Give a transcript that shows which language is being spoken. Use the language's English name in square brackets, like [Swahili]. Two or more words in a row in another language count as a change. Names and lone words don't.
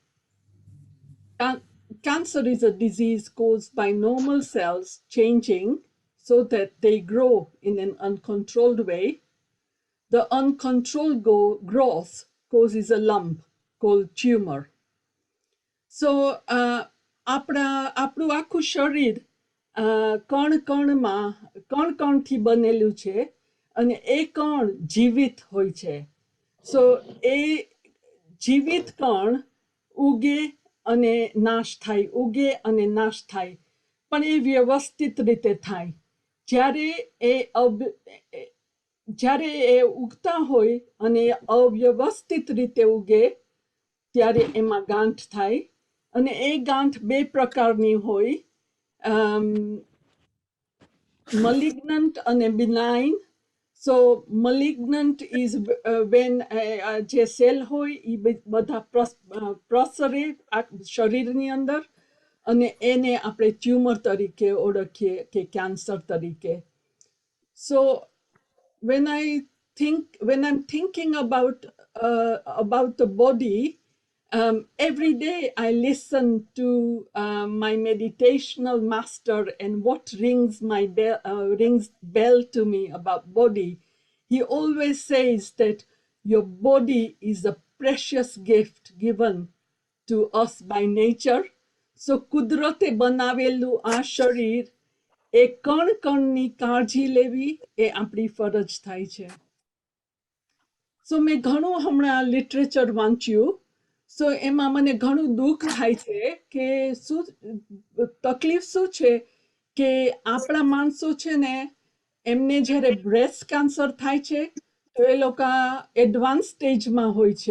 [English] Cancer is a disease caused by normal cells changing so that they grow in an uncontrolled way. The uncontrolled growth causes a lump called tumor. [Gujarati] So આપણું આખું શરીર કણ કણથી બનેલું છે અને એ કણ જીવિત હોય છે. સો એ જીવિત કણ ઉગે અને નાશ થાય, ઉગે અને નાશ થાય, પણ એ વ્યવસ્થિત રીતે થાય. જ્યારે એ ઉગતા હોય અને અવ્યવસ્થિત રીતે ઉગે ત્યારે એમાં ગાંઠ થાય. અને એ ગાંઠ બે પ્રકારની હોય, malignant અને benign. [English] So malignant is when [Gujarati] જે સેલ હોય એ બધા પ્રસરે શરીરની અંદર અને એને આપણે ટ્યુમર તરીકે ઓળખીએ કે કેન્સર તરીકે. [English] So when I'm thinking about the body, every day I listen to my meditational master, and what rings bell to me about body. He always says that your body is a precious gift given to us by nature. [Gujarati] So કુદરતે બનાવેલું આ શરીર એ કણ કણની કાળજી લેવી એ આપણી ફરજ થાય છે. સો મેં ઘણું હમણાં લિટરેચર વાંચ્યું. સો એમાં મને ઘણું દુઃખ થાય છે કે શું તકલીફ શું છે કે આપણા માણસો છે ને એમને જ્યારે [English] breast cancer [Gujarati] થાય છે તો એ લોકો એડવાન્સ સ્ટેજમાં હોય છે.